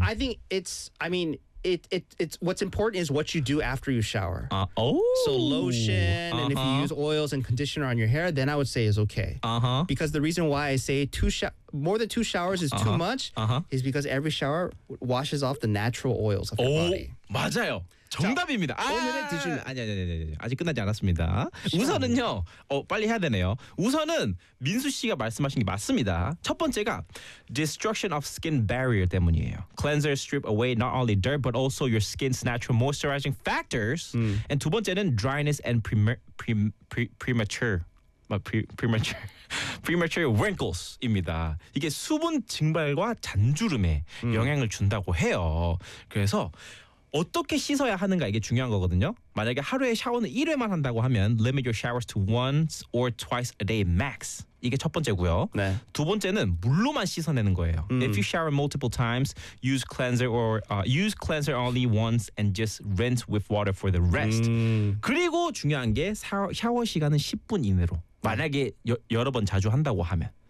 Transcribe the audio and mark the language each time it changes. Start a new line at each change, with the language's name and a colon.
English: I think it's, I mean, it's what's important is what you do after you shower. So lotion, uh-huh. and if you use oils and conditioner on your hair, then I would say is okay. Uh-huh. Because the reason why I say more than 2 showers is uh-huh. too much uh-huh. is because every shower washes off the natural oils of your body.
Korean: 맞아요. 정답입니다. 자, 오늘의 기준. 아니. 아직 끝나지 않았습니다. 우선은요. 빨리 해야 되네요. 우선은 민수 씨가 말씀하신 게 맞습니다. 첫 번째가
English: destruction of skin barrier
Korean: 때문이에요.
English: Cleansers strip away not only dirt but also your skin's natural moisturizing factors. And
Korean: 두 번째는
English: dryness and premature wrinkles입니다.
Korean: 이게 수분 증발과 잔주름에 영향을 준다고 해요. 그래서 어떻게 씻어야 하는가 이게 중요한 거거든요. 만약에 하루에 샤워는 1회만 한다고 하면
English: limit your showers to once or twice a day max.
Korean: 이게 첫 번째고요. 네. 두 번째는 물로만 씻어내는 거예요.
English: If you shower multiple times, use cleanser only once and just rinse with water for the rest.
Korean: 그리고 중요한 게 샤워 시간은 10분 이내로. 만약에 여러 번 자주 한다고 하면.